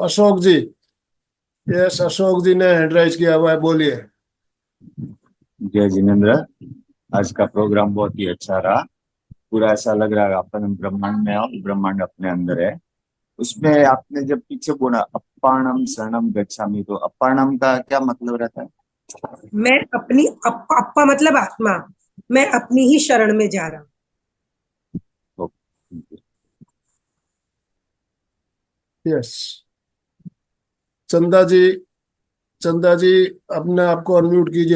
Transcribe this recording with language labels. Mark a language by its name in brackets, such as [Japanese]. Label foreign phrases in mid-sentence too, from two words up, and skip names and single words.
[Hindi] अशोक जी, यस, अशोक जी ने [English] hand raise [Hindi] किया हुआ है, बोलिए। जय जिनेन्द्र। आज का प्रोग्राम बहुत ही अच्छा रहा। पूरा ऐसा लग रहा है अपन ब्रह्मांड में और ब्रह्मांड अपने अंदर है। उसमें आपने जब पीछे बोला [Prakrit languages] अप्पाणम शरणम गच्छामि, [Hindi] तो अप्पाणम का क्या मतलब रहता है? मैं अपनी अप्पा मतलब आत्मा, मैं अपनी ही शरण में जा रहा हूँ। यस, चंदा जी, चंदा जी अपने आप को अनम्यूट कीजिए।